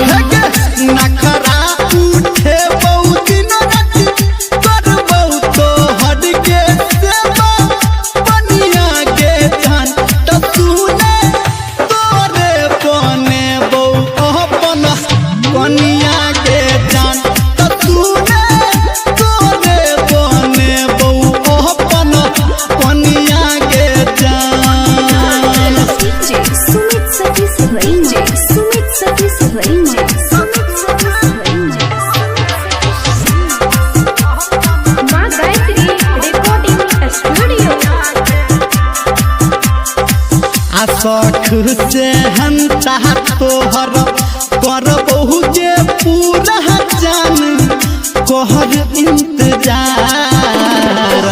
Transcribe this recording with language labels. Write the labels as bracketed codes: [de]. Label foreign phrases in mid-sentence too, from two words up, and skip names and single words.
[anp] हे गे नखरा उठे बहु दिन राति करबौ तो हट के सेवा बनिया के जान त सुने तोरे बनेबौ अपन कनिया के जान त सुने तोरे बनेबौ अपन कनिया के जान DJ Sumit Satish Range Sumit Satish Range माँ गायत्री [en] recording studio. [anp] आशख से हम चाहत तोहर करबहु जे पूरा जान कहर इंतजार